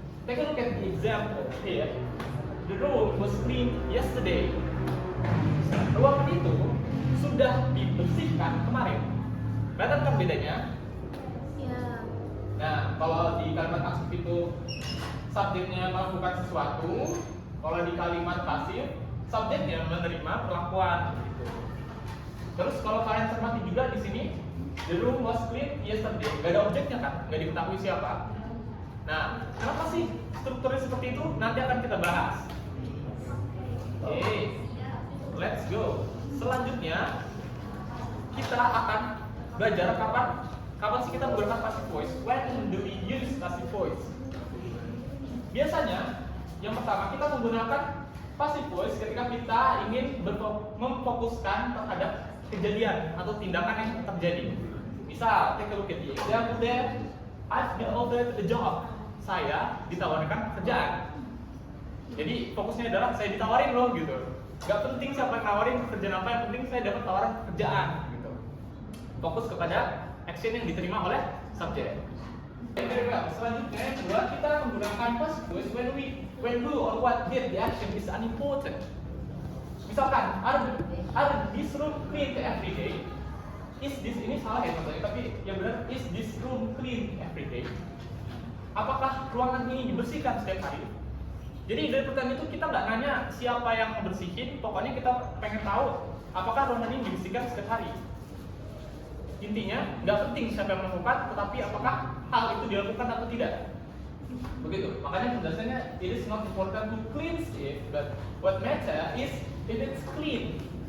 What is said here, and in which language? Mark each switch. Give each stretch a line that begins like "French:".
English: Take a look at the example here. The room was cleaned yesterday.
Indonesian: Ruangan itu sudah dibersihkan kemarin. Kelihatan kan bedanya? Ya. Nah, kalau di kalimat pasif itu subjeknya melakukan sesuatu, kalau di kalimat pasif subjeknya menerima perlakuan gitu. Terus kalau kalian cermati juga di sini,
English: the room was clean yesterday.
Indonesian: Gak ada objeknya kan, gak diketahui siapa. Nah, kenapa sih strukturnya seperti itu? Nanti akan kita bahas.
English: Oke, let's go.
Indonesian: Selanjutnya kita akan belajar kapan sih kita menggunakan passive voice.
English: When do we use passive voice?
Indonesian: Biasanya, yang pertama kita menggunakan passive voice ketika kita ingin memfokuskan terhadap kejadian atau tindakan yang terjadi.
English: Misal, take a look at the example there. I've been offered a job.
Indonesian: Saya ditawarkan pekerjaan. Jadi fokusnya adalah saya ditawarin loh gitu. Gak penting siapa yang nawarin pekerjaan apa, yang penting saya dapat tawaran pekerjaan gitu. Fokus kepada action yang diterima oleh subjek. Selanjutnya yang kedua kita menggunakan
English: passive voice when who or what did the action is unimportant. Misalkan, are this room clean every day? Is this,
Indonesian: ini salah ya contohnya, tapi yang benar
English: is this room clean every day?
Indonesian: Apakah ruangan ini dibersihkan setiap hari? Jadi dari pertanyaan itu kita nggak nanya siapa yang membersihin, pokoknya kita pengen tahu apakah ruangan ini dibersihkan setiap hari. Intinya nggak penting siapa yang melakukan, tetapi apakah hal itu dilakukan atau tidak. Begitu. Makanya penjelasannya
English: it is not important to cleanse it, but what matter is if it's clean.